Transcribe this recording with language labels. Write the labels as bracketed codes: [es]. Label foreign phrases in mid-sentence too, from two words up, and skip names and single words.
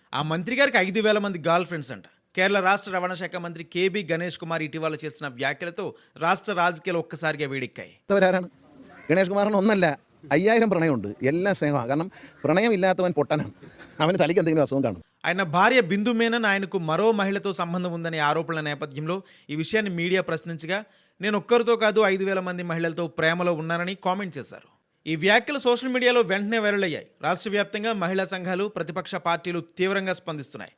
[te] ఆ మంత్రి గారికి 5,000 మంది గర్ల్ ఫ్రెండ్స్ అంట. కేరళ రాష్ట్ర రవాణా శాఖ మంత్రి కేబీ గణేష్ కుమార్ ఇటీవల చేసిన వ్యాఖ్యలతో రాష్ట్ర రాజకీయాలు ఒక్కసారిగా వేడెక్కాయి. [ml] ആരാണ് ഗണേഷ് കുമാറിന് ഒന്നല്ല 5000 പ്രണയമുണ്ട്. എല്ലാം സ്നേഹമാണ്. കാരണം പ്രണയം ഇല്ലാത്തവൻ പൊട്ടനാണ്. അവന് തലയ്ക്ക് എന്തെങ്കിലും അസുഖം കാണും. [te] ఆయన భార్య బిందు మేనన్ ఆయనకు మరో మహిళతో సంబంధం ఉందనే ఆరోపణల నేపథ్యంలో ఈ విషయాన్ని మీడియా ప్రశ్నించగా, నేను ఒక్కరితో కాదు 5,000 మంది మహిళలతో ప్రేమలో ఉన్నానని కామెంట్ చేశారు. ఈ వ్యాఖ్యలు సోషల్ మీడియాలో వెంటనే వైరల్ అయ్యాయి. రాష్ట్ర వ్యాప్తంగా మహిళా సంఘాలు, ప్రతిపక్ష పార్టీలు తీవ్రంగా స్పందిస్తున్నాయి.